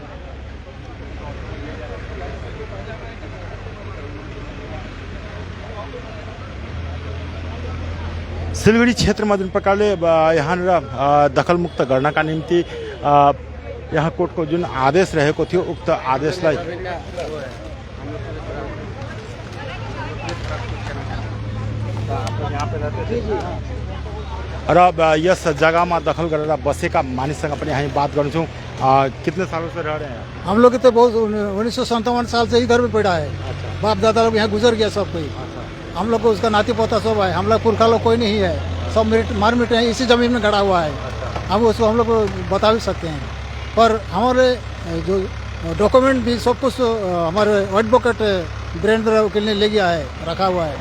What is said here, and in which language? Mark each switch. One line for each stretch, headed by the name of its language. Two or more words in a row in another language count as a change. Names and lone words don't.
Nepali: सिलगढी क्षेत्रमा जुन प्रकारले यहाँनिर दखल मुक्त गर्नका निम्ति यहाँ कोर्टको जुन आदेश रहेको थियो उक्त आदेशलाई र यस
Hindi: जगह में
Nepali: दखल गरेर बसेका मानिससँग पनि हामी बात गर्छौँ।
Hindi: कितने सालों से रह रहे हैं? हम लोग तो बहुत 1957 साल से ही घर में पड़ा है। बाप दादा लोग यहाँ गुजर गया सब कोई। हम लोग को उसका नाती पोता सब है। हम लोग पुरखा लोग कोई नहीं है, सब मार मिटे हैं, इसी जमीन में गड़ा हुआ है। हम उसको हम लोग को बता भी सकते हैं, पर हमारे जो डॉक्यूमेंट भी सब कुछ हमारे एडवोकेट वीरेंद्र वकील ने ले गया है, रखा हुआ है।